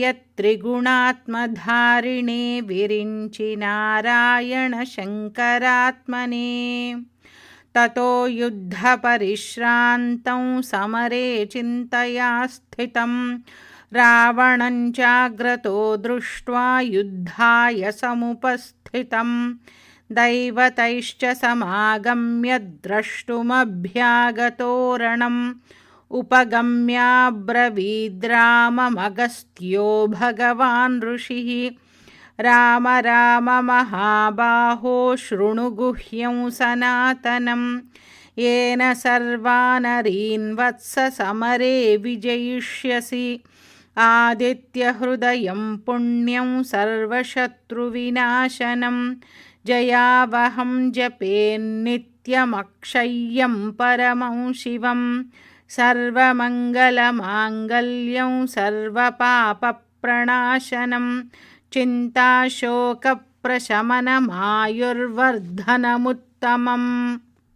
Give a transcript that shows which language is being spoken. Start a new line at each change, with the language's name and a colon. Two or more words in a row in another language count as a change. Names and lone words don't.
Sanskrit: త్రిగుణాత్మధారిణే విరించి నారాయణ శంకరాత్మనే తతో యుద్ధపరిశ్రాంతం సమరే చింతయా స్థితం రావణం చాగ్రతో దృష్ట్వా యుద్ధాయ సముపస్థితం దైవతైశ్చ సమాగమ్య ద్రష్టుమభ్యాగతోరణం ఉపగమ్యాబ్రవీద్రామమగస్త్యో భగవాన్ ఋషిః రామ రామ మహాబాహో శృణు గుహ్యం సనాతనం येन सर्वानरीन् वत्स समरे विजयिष्यसि आदित्यहृदयं पुण्यं सर्वशत्रुविनाशनं जयावहं जपेन्नित्यमक्षय्यं परमं शिवं सर्वमङ्गलमाङ्गल्यं सर्वपापप्रणाशनं चिन्ताशोकप्रशमनमायुर्वर्धनमुत्तमम्.